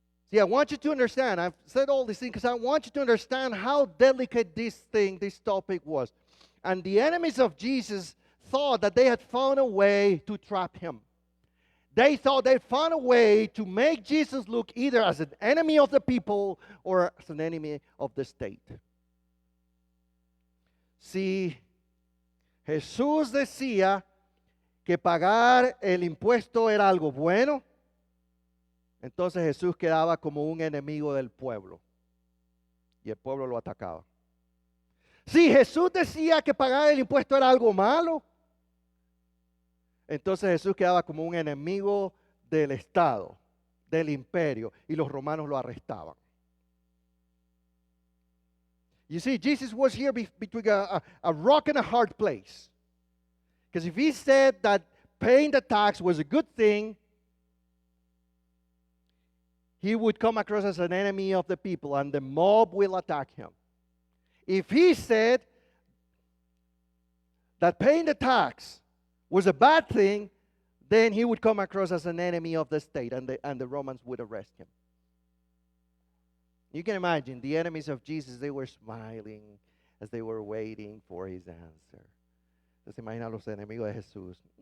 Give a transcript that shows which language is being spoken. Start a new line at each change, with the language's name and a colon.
English: See, I want you to understand, I've said all these things because I want you to understand how delicate this topic was. And the enemies of Jesus thought that they had found a way to trap him. They thought they'd found a way to make Jesus look either as an enemy of the people or as an enemy of the state.
Spanish: Si Jesús decía que pagar el impuesto era algo bueno, entonces Jesús quedaba como un enemigo del pueblo y el pueblo lo atacaba. Si Jesús decía que pagar el impuesto era algo malo, entonces Jesús quedaba como un enemigo del Estado, del imperio, y los romanos lo arrestaban.
English: You see, Jesus was here between a rock and a hard place. Because if he said that paying the tax was a good thing, he would come across as an enemy of the people and the mob will attack him. If he said that paying the tax was a bad thing, then he would come across as an enemy of the state and the Romans would arrest him. You can imagine the enemies of Jesus, they were smiling as they were waiting for his answer.
Spanish: ¿Se imagina los enemigos de Jesús?